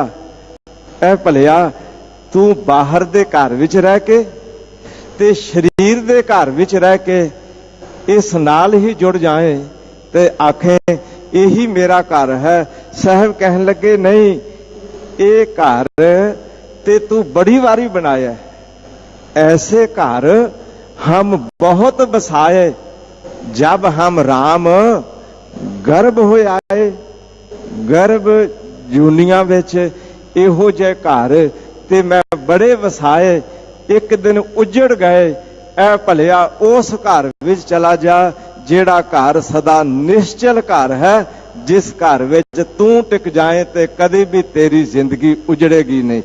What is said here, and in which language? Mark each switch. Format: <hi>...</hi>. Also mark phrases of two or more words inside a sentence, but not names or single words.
<pa>ਐ ਭਲਿਆ, ਤੂੰ ਬਾਹਰ ਦੇ ਘਰ ਵਿਚ ਰਹਿ ਕੇ ਤੇ ਸਰੀਰ ਦੇ ਘਰ ਵਿਚ ਰਹਿ ਕੇ ਇਸ ਨਾਲ ਹੀ ਜੁੜ ਜਾਏਂ ਤੇ ਆਖੇਂ ਇਹੀ ਮੇਰਾ ਘਰ ਹੈ। ਸਾਹਿਬ ਕਹਿਣ ਲੱਗੇ, ਨਹੀਂ, ਇਹ ਘਰ ਤੇ ਤੂੰ ਬੜੀ ਵਾਰੀ ਬਣਾਇਆ। ਐਸੇ ਘਰ ਹਮ ਬਹੁਤ ਬਸਾਏ, ਜਬ ਹਮ ਰਾਮ ਗਰਭ ਹੋਏ ਆਏ। ਗਰਭ ਜੂਨੀਆਂ ਵਿਚ ਇਹੋ ਜੇ ਘਰ ਤੇ ਮੈਂ ਬੜੇ ਵਸਾਏ, ਇਕ ਦਿਨ ਉੱਜੜ ਗਏ। ਐ ਭਲਿਆ, ਉਸ ਘਰ ਵਿਚ ਚਲਾ ਜਾ ਜਿਹੜਾ ਘਰ ਸਦਾ ਨਿਸ਼ਚਲ ਘਰ ਹੈ, ਜਿਸ ਘਰ ਵਿਚ ਤੂੰ ਟਿਕ ਜਾਏਂ ਤੇ ਕਦੀ ਵੀ ਤੇਰੀ ਜ਼ਿੰਦਗੀ ਉੱਜੜੇਗੀ ਨਹੀਂ।</pa>